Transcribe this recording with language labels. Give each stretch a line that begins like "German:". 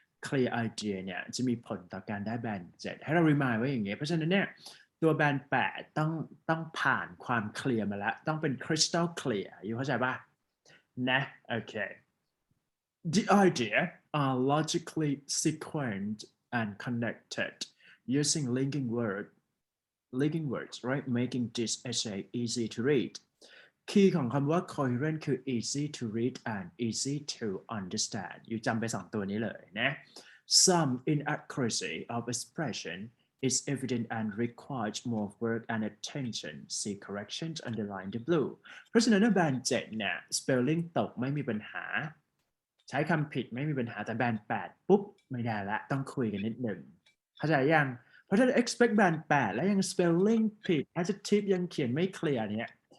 Thai: clear idea เนี่ยจะมีผลต่อการได้แบน7ให้เรา remind ไว้อย่างเงี้ยเพราะฉะนั้นเนี่ยตัวแบน8ต้องผ่านความเคลียร์มาแล้วต้องเป็น crystal clear อยู่เข้าใจป่ะนะโอเค
English: The idea are logically sequenced and connected using linking words, right? Making this essay easy to read.
Thai: คีย์ของคำว่า
English: coherent คือ easy to read and easy to understand
Thai: อยู่จำไป2ตัวนี้เลยนะ
English: Some inaccuracy of expression is evident and requires more work and attention. See corrections underline the blue.
Thai: เพราะฉะนั้นแบน7เนี่ย spelling ตกไม่มีปัญหาใช้คำผิดไม่มีปัญหาแต่แบน8ปุ๊บไม่ได้ละต้องคุยกันนิดหนึ่งเข้าใจยังเพราะถ้า expect แบน8แล้วยัง spelling ผิด adjective ยังเขียนไม่เคลียร์เนี่ย